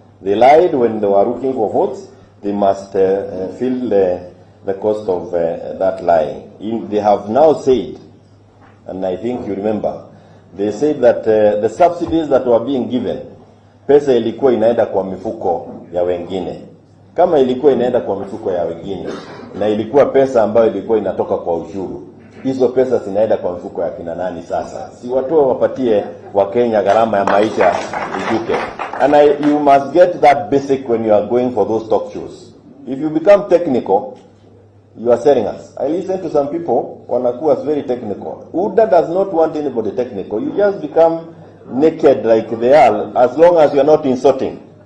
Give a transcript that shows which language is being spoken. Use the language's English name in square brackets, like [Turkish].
[English] They lied when they were looking for votes. They must feel the cost of that lying. They have now said, and I think you remember, they said that the subsidies that were being given, [Swahili] pesa ilikuwa inaenda kwa mifuko ya wengine. Kama ilikuwa inaenda kwa mifuko ya wengine, na ilikuwa pesa ambayo ilikuwa inatoka kwa ushuru, hizo pesa zinaenda kwa mifuko ya kina nani sasa? Si watu wapatie wa Kenya gharama ya maisha ijuke. [English] And you must get that basic when you are going for those talk shows. If you become technical, you are selling us. I listen to some people, [Swahili] wanakuwa [English] very technical. UDA does not want anybody technical. You just become naked like they are, as long as you are not insulting.